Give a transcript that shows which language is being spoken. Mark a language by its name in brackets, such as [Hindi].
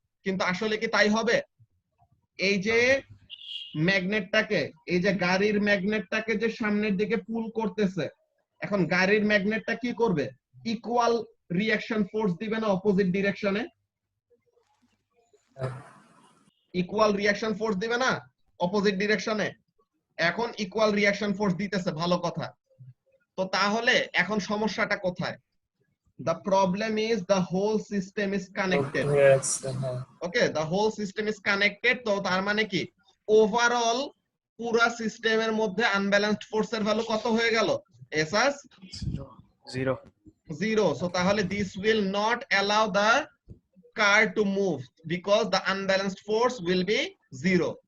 [Bangla] কিন্তু আসলে কি তাই হবে? এই যে ম্যাগনেটটাকে, এই যে গাড়ির ম্যাগনেটটাকে যে সামনের দিকে পুল করতেছে, এখন গাড়ির ম্যাগনেটটা কি করবে, ইকুয়াল রিঅ্যাকশন ফোর্স দিবে না অপোজিট ডিরেকশনে? ইকুয়াল রিঅ্যাকশন ফোর্স দিবে না অপোজিট ডিরেকশনে? এখন ইকুয়াল রিঅ্যাকশন ফোর্স দিতেছে, ভালো কথা। তো তাহলে এখন সমস্যাটা কোথায়? [English] The problem is the whole system is connected. Okay, the whole system is connected. [Bangla] তো তার মানে কি, ওভারঅল পুরা সিস্টেমের মধ্যে আনব্যালেন্সড ফোর্সের ভ্যালু কত হয়ে গেল? [English] SS 0। [Bangla] সো তাহলে [English] this will not allow the car to move because the unbalanced force will be 0.